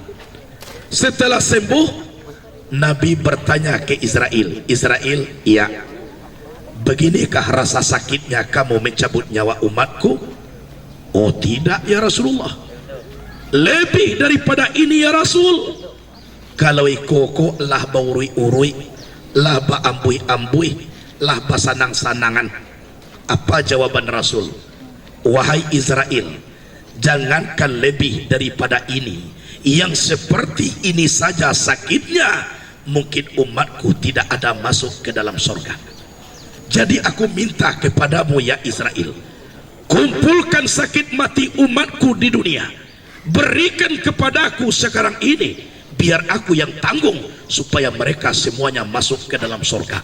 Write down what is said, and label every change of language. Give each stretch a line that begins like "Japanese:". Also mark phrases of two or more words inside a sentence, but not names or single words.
Indonesian: Setelah sembuh, Nabi bertanya ke Israel, Israel, iya, beginikah rasa sakitnya kamu mencabut nyawa umatku? Oh tidak
Arabic: ya Rasulullah,
Indonesian: lebih daripada ini
Arabic: ya Rasul.
Minangkabau: Kalau ikoko lah baurui-urui, lah ba ambui-ambui, lah ba sanang-sanangan.
Indonesian: Apa jawaban Rasul? Wahai Israel, jangankan lebih daripada ini, yang seperti ini saja sakitnya, mungkin umatku tidak ada masuk ke dalam surga. Jadi aku minta kepadamu ya Israel, kumpulkan sakit mati umatku di dunia, berikan kepadaku sekarang ini, biar aku yang tanggung supaya mereka semuanya masuk ke dalam surga.